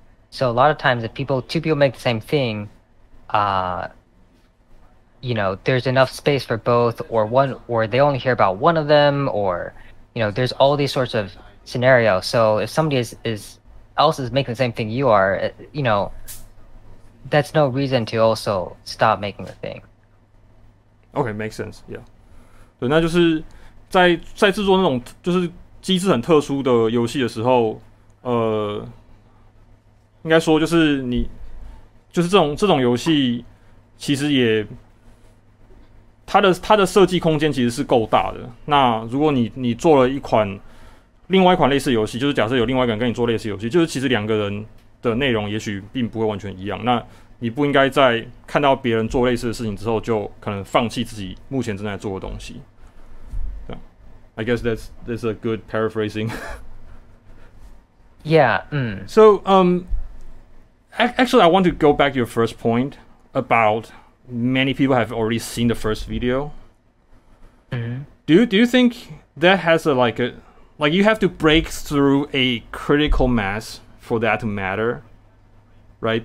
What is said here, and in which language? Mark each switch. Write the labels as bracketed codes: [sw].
[en] So a lot of times if two people make the same thing, there's enough space for both, or they only hear about one of them, or, there's all these sorts of scenarios. So if somebody else is making the same thing you are, that's no reason to also stop making the thing. Okay, makes sense. Yeah. [zh] 对，那就是在制作那种就是机制很特殊的游戏的时候，应该说就是就是这种游戏，其实也它的设计空间其实是够大的。那如果你做了另外一款类似游戏，就是假设有另外一个人跟你做类似游戏，就是其实两个人的内容也许并不会完全一样。那你不应该在看到别人做类似的事情之后，就可能放弃自己目前正在做的东西。 [en] I guess that's a good paraphrasing. Yeah. So actually, I want to go back to your first point about many people have already seen the first video. Mm-hmm. Do you think that has like you have to break through a critical mass for that to matter, right?